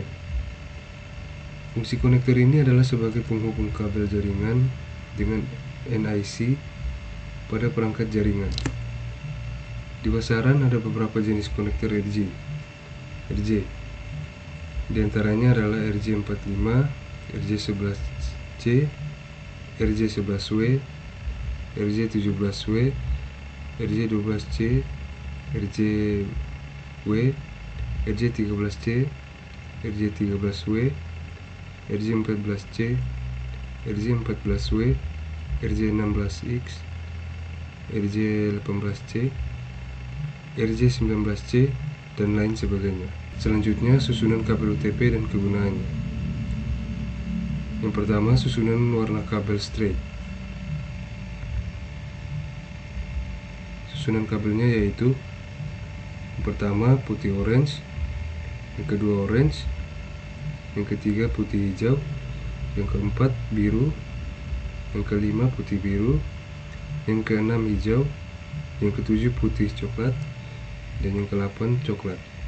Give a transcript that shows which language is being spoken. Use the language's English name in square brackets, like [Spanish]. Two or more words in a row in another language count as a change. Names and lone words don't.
[Indonesian] Fungsi konektor ini adalah sebagai penghubung kabel jaringan dengan NIC pada perangkat jaringan. Di pasaran ada beberapa jenis konektor RJ. Di antaranya adalah RJ45, RJ11C, RJ11W, RJ17W, RJ12C, RJW, RJ13C, RJ13W, RJ14C, RJ14W, RJ16X, RJ18C, RJ19C, dan lain sebagainya. Selanjutnya, susunan kabel UTP dan kegunaannya. Yang pertama, susunan warna kabel straight. Susunan kabelnya yaitu yang pertama putih orange, yang kedua orange, yang ketiga putih hijau, yang keempat biru, yang kelima putih biru, yang keenam hijau, yang ketujuh putih coklat, dan yang ke-8 coklat.